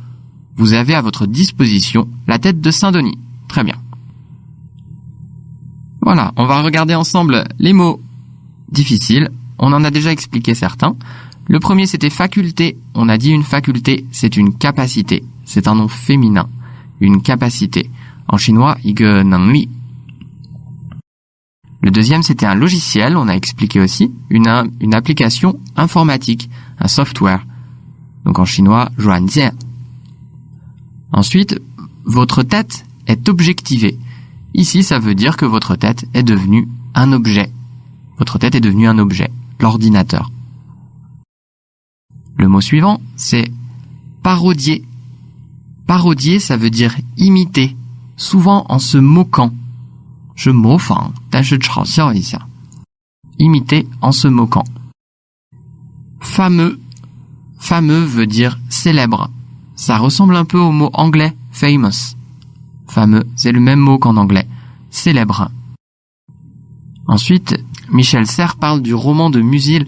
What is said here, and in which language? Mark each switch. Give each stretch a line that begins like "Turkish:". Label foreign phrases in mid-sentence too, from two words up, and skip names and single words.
French: Vous avez à votre disposition la tête de Saint-Denis. Très bien. Voilà, on va regarder ensemble les mots difficiles. On en a déjà expliqué certains. Le premier, c'était faculté. On a dit une faculté, c'est une capacité. C'est un nom féminin. Une capacité. En chinois,
Chinese: 一个能力.
French: Le deuxième, c'était un logiciel. On a expliqué aussi une application informatique, un software. Donc en chinois,
Chinese: 软件.
French: Ensuite, votre tête est objectivée. Ici, ça veut dire que votre tête est devenue un objet. Votre tête est devenue un objet, l'ordinateur. Le mot suivant, c'est parodier. Parodier, ça veut dire imiter, souvent en se moquant.
Chinese: Je 模仿，但是嘲笑一下.
French: Imiter en se moquant. Fameux. Fameux veut dire célèbre. Ça ressemble un peu au mot anglais famous. Fameux, c'est le même mot qu'en anglais. Célèbre. Ensuite, Michel Serres parle du roman de Musil.